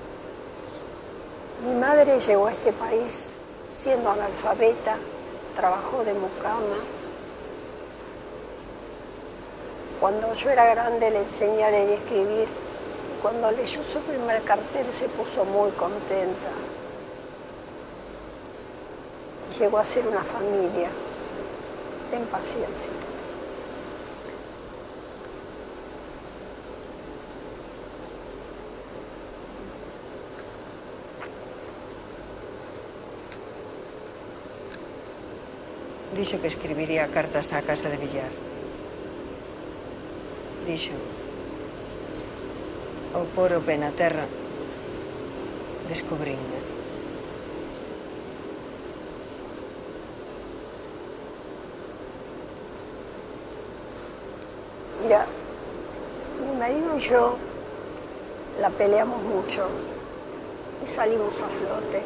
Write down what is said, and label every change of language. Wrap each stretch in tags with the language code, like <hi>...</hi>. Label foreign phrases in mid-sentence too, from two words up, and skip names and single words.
<es>Mi madre llegó a este país siendo analfabeta, trabajó de mucama. Cuando yo era grande le enseñé a leer y escribir. Cuando leyó su primer cartel se puso muy contenta. Llegó a ser una familia. Ten paciencia.</es> <gl>Dixo que escribiría cartas á casa de Villar. Dixo, ao pôr o pé na terra, descubrinme.</gl> <es>Mira, mi marido y yo la peleamos mucho y salimos a flote.</es>